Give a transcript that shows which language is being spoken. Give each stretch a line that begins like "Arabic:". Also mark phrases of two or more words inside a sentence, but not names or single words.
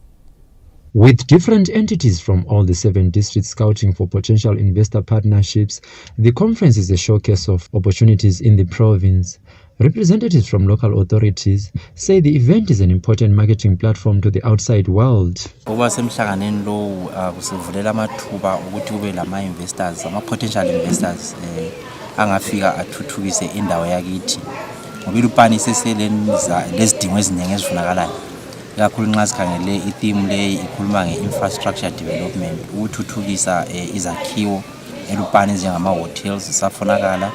English: With different entities from all the 7 districts scouting for potential investor partnerships, the conference is a showcase of opportunities in the province. Representatives from local authorities say the event is an important marketing platform to the outside world.
North Ndebele: Potential investors angafika athuthukise indawo yakithi ngoba ilupani iseselenza lezidingo eziningi ezifunakalayo kakhulu nxa sikhangele itheme le ikhuluma nge-
English: infrastructure development
North Ndebele: ukuthuthukisa izakhiwo elupani njengama hotels zisafunakala.